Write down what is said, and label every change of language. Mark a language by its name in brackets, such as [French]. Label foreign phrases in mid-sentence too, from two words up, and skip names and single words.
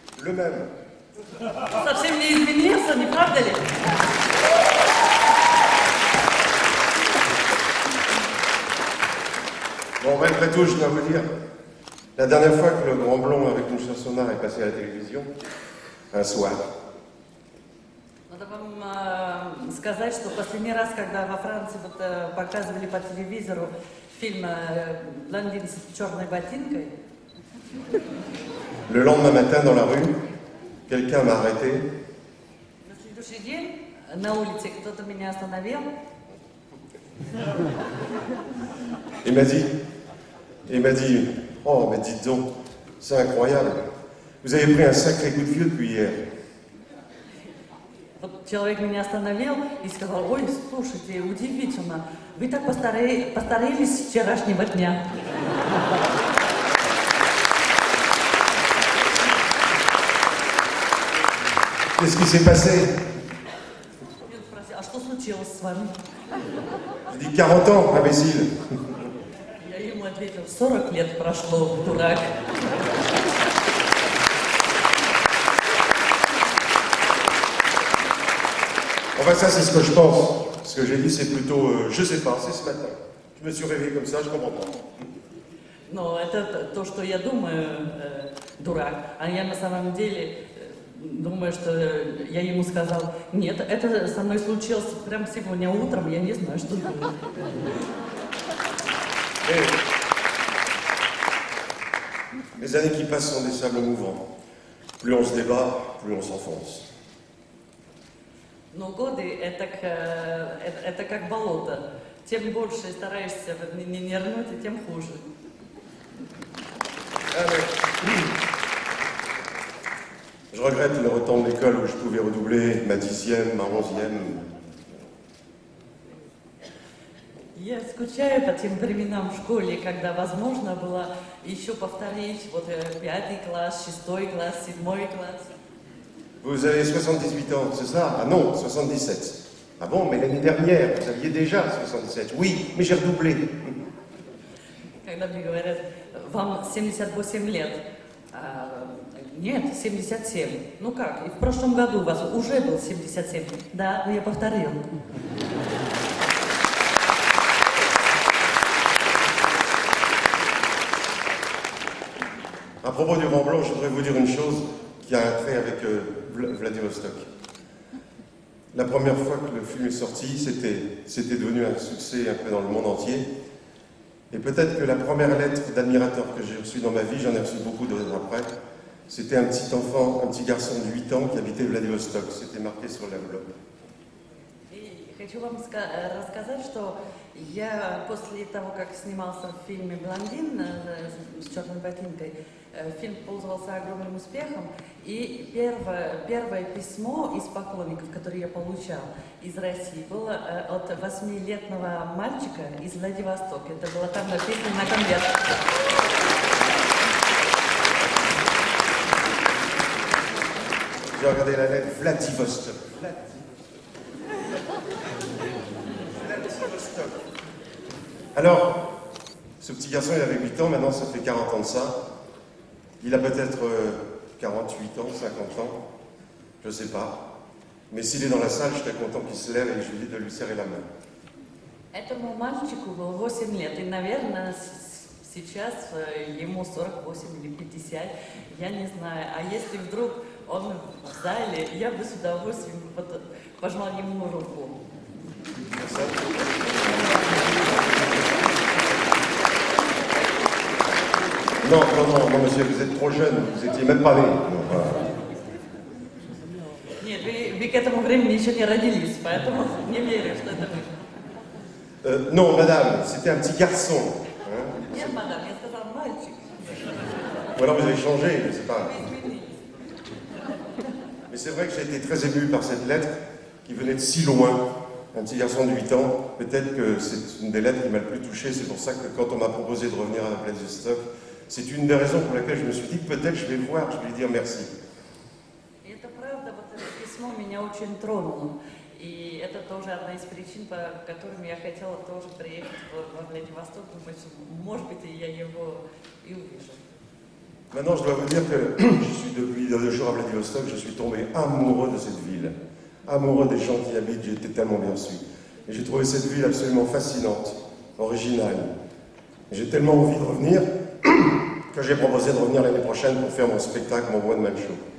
[French] Le même. [Russian] Совсем не изменился, не правда ли? [French] Bon, malgré tout, je dois vous dire, la dernière fois que le Grand Blond avec une chansonnard est passé à la télévision, un soir, [Russian] Надо вам сказать, что последний раз, когда во Франции показывали по телевизору фильм «Блондин с черной ботинкой», [French] le lendemain matin dans la rue, quelqu'un m'a arrêté. [Russian] на следующий день на улице кто-то меня остановил [French] Il m'a dit, oh, mais dites donc, c'est incroyable. Vous avez pris un sacré coup de vieux depuis hier. [Russian] Вот человек меня остановил и сказал: ой, слушайте, удивительно, вы так постарелись с вчерашнего дня. [French] Qu'est-ce qui s'est passé? [Russian] Я спросил: а что случилось с вами? [French] J'ai dit 40 ans, imbécile. [Russian] Я ему ответил: 40 лет прошло, дурак. [French] Enfin, ça, c'est ce que je pense. Ce que j'ai dit, c'est plutôt, je sais pas, c'est ce matin. Je me suis réveillé comme ça, je comprends pas. [Russian] Но это то, что я думаю, дурак. А я на самом деле думаю, что я ему сказал: нет, это со мной случилось прямо сегодня утром, я не знаю, что делать. [French] Les années qui passent sont des sables mouvants. Plus on se débat, plus on s'enfonce. [Russian] Но годы это как болото. Тем больше стараешься не нырнуть, и тем хуже. [French] Je regrette le temps de l'école où je pouvais redoubler ma 10e, ma 11e. [Russian] Я скучаю по тем временам в школе, когда возможно было еще повторить 5 класс, 6 класс, 7 класс. [French] Vous avez 78 ans, c'est ça? Ah non, 77. Ah bon, mais l'année dernière, vous aviez déjà 77. Oui, mais j'ai redoublé. [Russian] Когда мне говорят: вам 78 лет. Нет, 77. Ну как, и в прошлом году у вас уже был 77. Да, но я повторил. [French] À propos du Grand Blond, je voudrais vous dire une chose qui a un trait avec Vladivostok. La première fois que le film est sorti, c'était devenu un succès un peu dans le monde entier. Et peut-être que la première lettre d'admirateur que j'ai reçue dans ma vie, j'en ai reçu beaucoup d'autres après, c'était un petit enfant, un petit garçon de 8 ans qui habitait Vladivostok. C'était marqué sur l'enveloppe. [Russian] Хочу вам рассказать, что я после того, как снимался в фильме «Блондин» с черной ботинкой, фильм пользовался огромным успехом, и первое письмо из поклонников, которое я получал из России, было от 8-летнего мальчика из Владивостока. Это было там написано на конверте. [French] J'ai regardé la lettre Vladivostok. Alors, ce petit garçon, il avait 8 ans, maintenant ça fait 40 ans de ça. Il a peut-être 48 ans, 50 ans, je ne sais pas. Mais s'il est dans la salle, je serais content qu'il se lève et je lui dis de lui serrer la main. [Russian] Этому мальчику было 8 лет, и, наверное, сейчас ему 48 или 50, я не знаю. А если вдруг он в зале, я бы с удовольствием пожала ему руку. [French] Non, monsieur, vous êtes trop jeune, vous n'étiez même pas né. [Russian] Нет, вы к этому времени еще не родились, поэтому не верю, что это вы. [French] Non, madame, c'était un petit garçon. [Russian] Нет, мадам, я сказала мальчик. [French] Ou alors vous avez changé, je ne sais pas. [Russian] Вы изменились. [French] Mais c'est vrai que j'ai été très ému par cette lettre qui venait de si loin. Un petit garçon de 8 ans, peut-être que c'est une des lettres qui m'a le plus touché. C'est pour ça que quand on m'a proposé de revenir à Vladivostok, c'est une des raisons pour lesquelles je me suis dit peut-être je vais le voir, je vais lui dire merci. [Russian] И это правда, вот это письмо меня очень тронуло. И это тоже одна из причин, по которым я хотела тоже приехать во Владивосток. Думаю, что, может быть, я его и увижу. [French] Maintenant, je dois vous dire que je suis depuis 2 jours à Vladivostok, je suis tombé amoureux de cette ville. Amoureux des gens qui y habitent, j'ai été tellement bien reçu. Et j'ai trouvé cette ville absolument fascinante, originale. J'ai tellement envie de revenir que j'ai proposé de revenir l'année prochaine pour faire mon spectacle, mon one-man show.